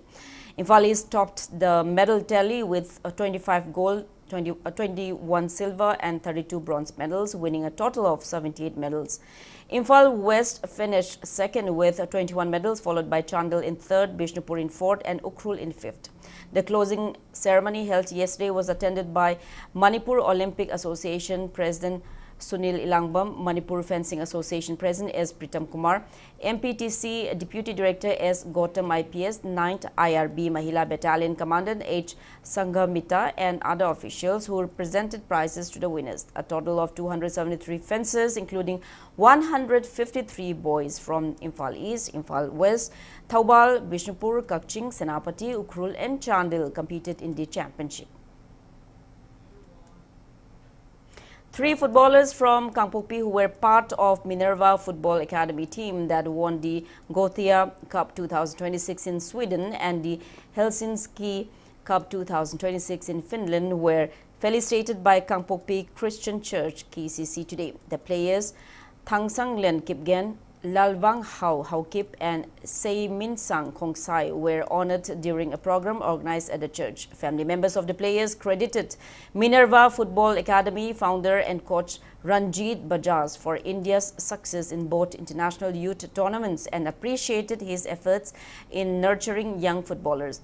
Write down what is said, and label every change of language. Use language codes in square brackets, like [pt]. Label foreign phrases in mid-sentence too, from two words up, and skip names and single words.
[en] Imphal East topped the medal tally with 25 gold, 21 silver and 32 bronze medals, winning a total of 78 medals. Imphal West finished second with 21 medals, followed by Chandel in third, Bishnupur in fourth and Ukhrul in fifth. The closing ceremony held yesterday was attended by Manipur Olympic Association President Sunil Ilangbam, Manipur Fencing Association President S. Pritam Kumar, MPTC Deputy Director S. Gautam IPS, 9th IRB Mahila Battalion Commandant H. Sanghamita and other officials who presented prizes to the winners. A total of 273 fencers, including 153 boys from Imphal East, Imphal West, Thaubal, Bishnupur, Kakching, Senapati, Ukhrul and Chandil competed in the championship. 3 footballers from Kangpokpi who were part of Minerva Football Academy team that won the Gothia Cup 2026 in Sweden and the Helsinki Cup 2026 in Finland were felicitated by Kangpokpi Christian Church KCC today. The players Thangsang Len Kipgen, Lalwang Hau Kip and Sei Min Sang Khongsai were honored during a program organized at the church. Family members of the players credited Minerva Football Academy founder and coach Ranjit Bajaj for India's success in both international youth tournaments and appreciated his efforts in nurturing young footballers.